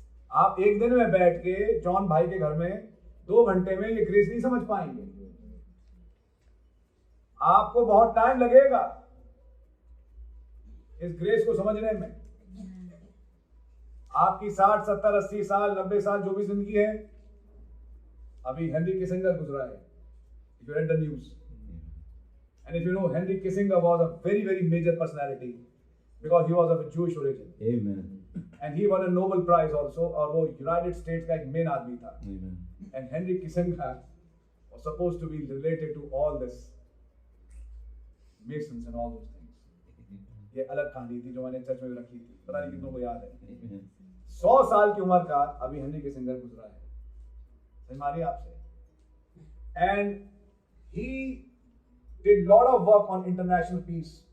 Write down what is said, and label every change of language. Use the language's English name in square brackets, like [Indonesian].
[Hindi] आप एक दिन में बैठ के जॉन भाई के घर में 2 घंटे में ये ग्रेस नहीं समझ पाएंगे, आपको बहुत टाइम लगेगा इस ग्रेस को समझने में। आपकी 60, 70, 80 साल, 90 साल जो भी जिंदगी है, अभी हेनरी किसिंगर गुजरा है। [English] If you read the news, and if you know, Henry Kissinger was a very, very major personality because he was of a Jewish origin. Amen. And he won a Nobel Prize also, [Hindi] और वो United States का एक main आदमी था। [English] Amen. And Henry Kissinger was supposed to be related to all this Masons and all those things. [Hindi] ये अलग कहानी थी जो मैंने चर्च में रखी थी, पता नहीं कितनों को याद है। 100 साल की उम्र का अभी हेनरी किसिंगर गुजरा है, समझ मारिए आपसे। [English] And he did lot of work on international peace.